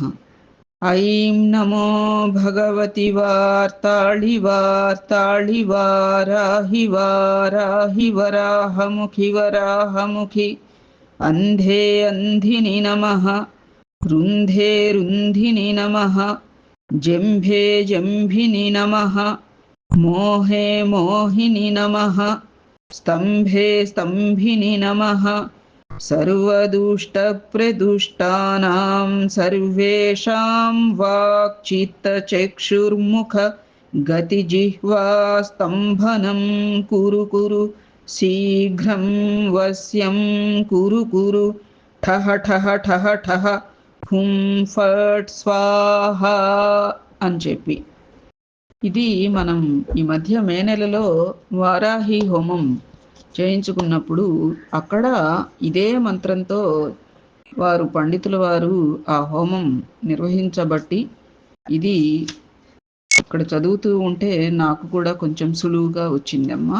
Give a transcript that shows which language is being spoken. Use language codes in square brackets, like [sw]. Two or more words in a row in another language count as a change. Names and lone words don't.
[sa] ఐం నమో భగవతి వార్తాళి వార్తాళి వారాహి వారాహి వరాహముఖి వరాహముఖి. అంధే అంధిని నమః. రుంధే రుంధిని నమః. జంభే జంభిని నమః. మోహే మోహిని నమః. स्तंभे स्तंभिनि नमः. सर्वदुष्टप्रदुष्टानां सर्वेषां वाक्चित्तचक्षुर्मुख गतिजिह्वा स्तंभनं कुरु कुरु. शीघ्रं वश्यं कुरु कुरु. ठः ठः ठः ठः हुं फट् स्वाहा [te] అని చెప్పి. ఇది మనం ఈ మధ్య మే నెలలో వారాహి హోమం చేయించుకున్నప్పుడు అక్కడ ఇదే మంత్రంతో వారు పండితుల వారు ఆ హోమం నిర్వహించబట్టి ఇది ఇక్కడ చదువుతూ ఉంటే నాకు కూడా కొంచెం సులువుగా వచ్చిందమ్మా.